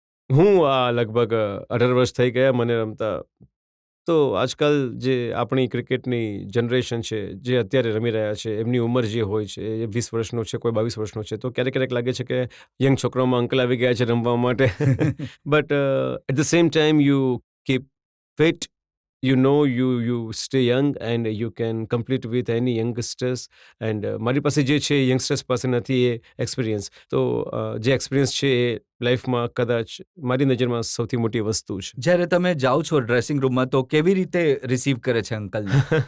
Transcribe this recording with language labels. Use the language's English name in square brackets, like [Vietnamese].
[Gujarati] હું લગભગ 18 વર્ષ થઈ ગયા મને રમતા. તો આજકાલ જે આપણી ક્રિકેટની જનરેશન છે જે અત્યારે રમી રહ્યા છે એમની ઉંમર જે હોય છે એ 20 વર્ષનો છે, કોઈ 22 વર્ષનો છે, તો ક્યારેક ક્યારેક લાગે છે કે યંગ છોકરાઓમાં અંકલ આવી ગયા છે રમવા માટે. [English] But at the same time you keep fit, you know you stay young and you can compete with any youngsters. [Gujarati] and મારી પાસે જે છે યંગસ્ટર્સ પાસે નથી એ એક્સપિરિયન્સ. તો જે એક્સપિરિયન્સ છે એ લાઈફમાં કદાચ મારી નજરમાં સૌથી મોટી વસ્તુ છે. જ્યારે તમે જાઓ છો ડ્રેસિંગ રૂમમાં તો કેવી રીતે રિસીવ કરે છે અંકલને?